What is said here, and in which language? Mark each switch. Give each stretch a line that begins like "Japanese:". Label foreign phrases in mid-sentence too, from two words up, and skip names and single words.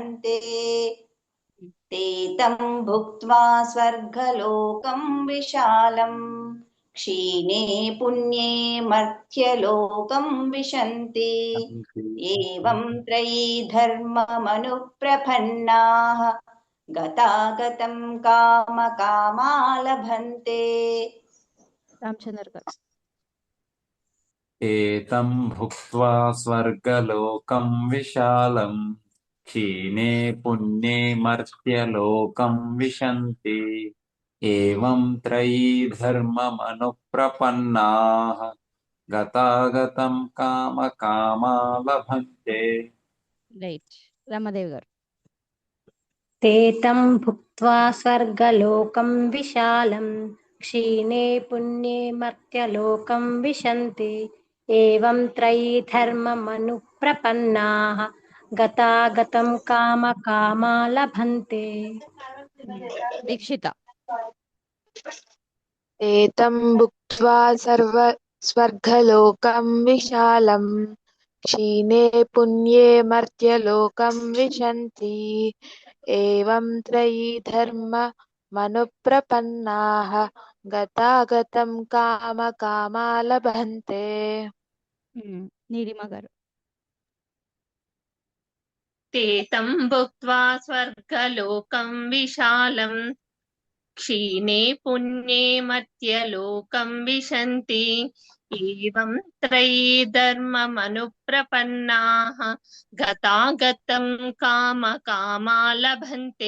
Sanskrit: लभन्ते ते तं भुक्त्वा स्वर्गलोकं विशालं क्षीणे पुण्ये मर्त्यलोकं विशन्ति एवं त्रयी धर्ममनुप्रपन्नाः गतागतं कामकामा लभन्ते
Telugu: రామచంద్ర గారు.
Sanskrit: एतं भुक्त्वा स्वर्गलोकं विशालं क्षीणे पुण्ये मर्त्यलोकं विशन्ति एवं त्रयी धर्ममनुप्रपन्नाः गतागतं कामकामा लभन्ते
Telugu: రైట్ రమాదేవి గారు.
Sanskrit: ते तं भुक्त्वा स्वर्गलोकं विशालं क्षीणे पुण्ये मर्त्यलोकं विशन्ति एवं त्रयी धर्ममनुप्रपन्नाः गतागतं कामकामा लभन्ते
Telugu: దీక్షిత.
Sanskrit: एतं भुक्त्वा स्वर्गलोकं विशालं क्षीणे पुण्ये मर्त्यलोकं विशन्ति एवं त्रयी धर्ममनुप्रपन्नाः गतागतं कामकामा लभन्ते
Telugu: నీలిమ గారు.
Sanskrit: ते तं भुक्त्वा स्वर्गलोकं विशालं क्षीणे पुण्ये मर्त्यलोकं विशन्ति एवं त्रयी धर्ममनुप्रपन्नाः गतागतं कामकामा लभन्ते